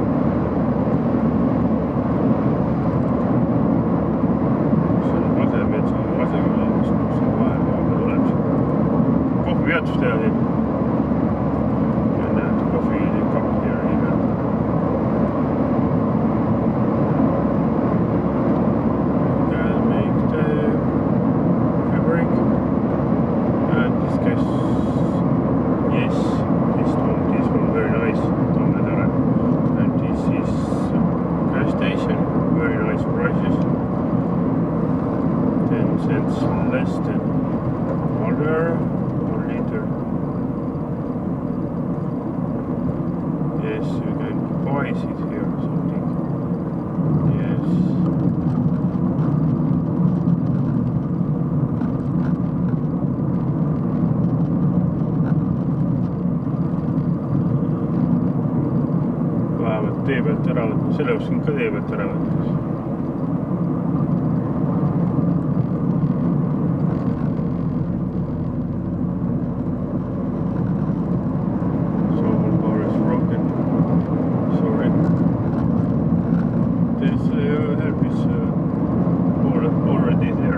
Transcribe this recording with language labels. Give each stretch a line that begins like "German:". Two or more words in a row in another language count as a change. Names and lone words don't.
Estonian: See on Kasemetsa Kaseküla, kus on vahepeal tuleb siin kohvipeatus teha siin. Ja näed,
English: coffee cup here even. You can make the coffee break. And this case, yes, this one very nice. And this is gas station, very nice prices. 10 cents less than water, 1 liter. Yes, you can buy it here or something. Yes.
Estonian: Tee pealt ära võtta, selle oskan ka tee pealt ära võtta.
English: Someone car is broken. Sorry. This help is already there.